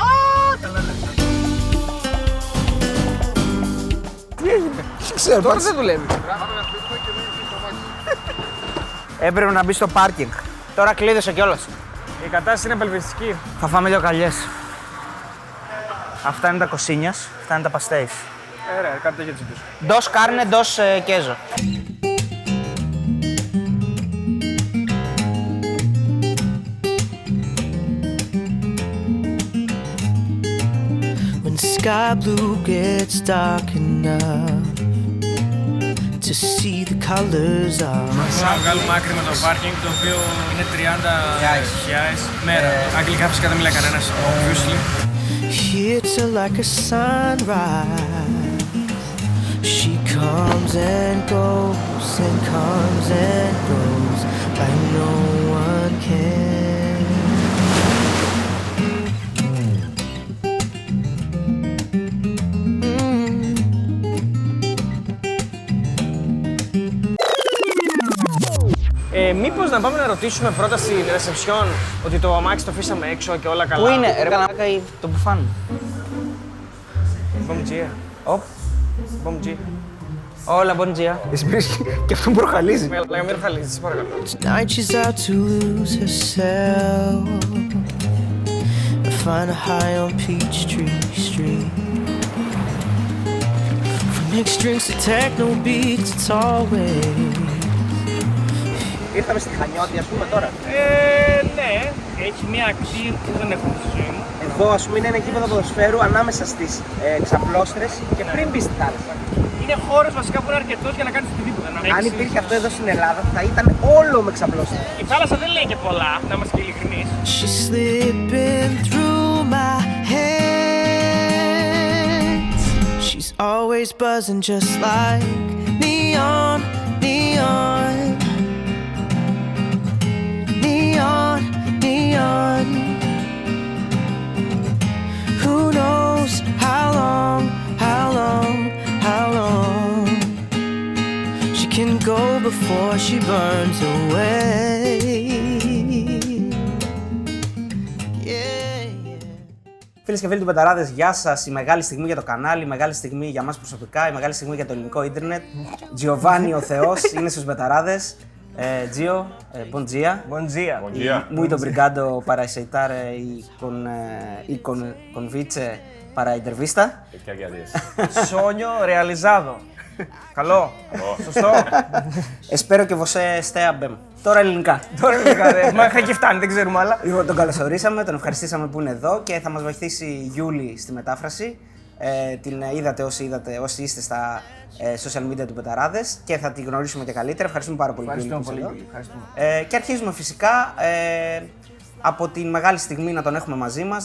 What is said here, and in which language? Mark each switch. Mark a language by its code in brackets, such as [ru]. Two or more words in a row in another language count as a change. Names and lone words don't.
[el] Τι έγινε. Ξέρω, Τώρα δεν δουλεύει. Έπρεπε να μπει στο πάρκινγκ. Τώρα κλείδωσε κιόλας. Η κατάσταση είναι απελπιστική. Θα φάμε λίγο καλιές. Αυτά είναι τα κοσίνιας, αυτά είναι τα παστέις. Ρε, κάτι τέτοιο έτσι πίσω. [es] Dos carne, dos queso. [en] When sky blue gets dark enough to see the colors of [el] Θα βγάλουμε άκρη με το πάρκινγκ, το οποίο είναι 30.000 μέρα. Αγγλικά φυσικά δεν μιλάει κανένας, [en] obviously. Hits her like a sunrise. She comes and goes and comes and goes like no one can. [el] Μήπως να πάμε να ρωτήσουμε πρώτα στην reception ότι το αμάξι το αφήσαμε έξω και όλα καλά. Πού είναι, ρε κανάκα ή το μπουφάν. [pt] Bom dia. [el] Οπ, [pt] Bom dia. όλα bon dia. [el] Εσύ πήρες και αυτόν προχαλίζει. Λέγαμε μην προχαλίζεις, παρακαλώ. [en] Tonight she's out to lose herself. I find her high on Peachtree Street. From mixed drinks to techno beats, it's always. [el] Ήρθαμε στη Χανιώτη, ας πούμε τώρα. Ναι, έχει μια ακτή που δεν έχουμε στη ζωή μου. Εδώ, ας πούμε, είναι ένα γήπεδο ποδοσφαίρου ανάμεσα στις ξαπλώστρες και πριν μπει στη θάλασσα. Είναι χώρος βασικά που είναι αρκετός για να κάνεις οτιδήποτε. Αν υπήρχε αυτό εδώ στην Ελλάδα, θα ήταν όλο με ξαπλώστρες. Η θάλασσα δεν λέει και πολλά, να είμαστε και ειλικρινείς. [en] She's slipping through my hands. She's always buzzing just like neon, neon. Neon, neon. Who knows how long, how long, how long she can go before she burns away. [el] Φίλες και φίλοι του Πεταράδες, γεια σας. Η μεγάλη στιγμή για το κανάλι, η μεγάλη στιγμή για μας προσωπικά, η μεγάλη στιγμή για το ελληνικό ίντερνετ. Giovanni ο Θεός είναι στους Πεταράδες. Gio, [pt] bom dia. Bom dia. Bom dia. Muito obrigado para aceitar y convite para a entrevista. Eu que agradeço. Sonho realizado. [el] Καλό. Σωστό. [pt] Espero que você esteja bem. [el] Τώρα ελληνικά. Τώρα είναι μέχρι και φτάνει, δεν ξέρουμε άλλα. Λοιπόν, τον καλωσορίσαμε, τον ευχαριστήσαμε που είναι εδώ και θα μας βοηθήσει η Γιούλη στη μετάφραση. Την είδατε όσοι είστε στα [en] social media [el] του Πεταράδες και θα τη γνωρίσουμε και καλύτερα. Ευχαριστούμε πάρα πολύ. Ευχαριστούμε πολύ. Και αρχίζουμε φυσικά από τη μεγάλη στιγμή να τον έχουμε μαζί μας.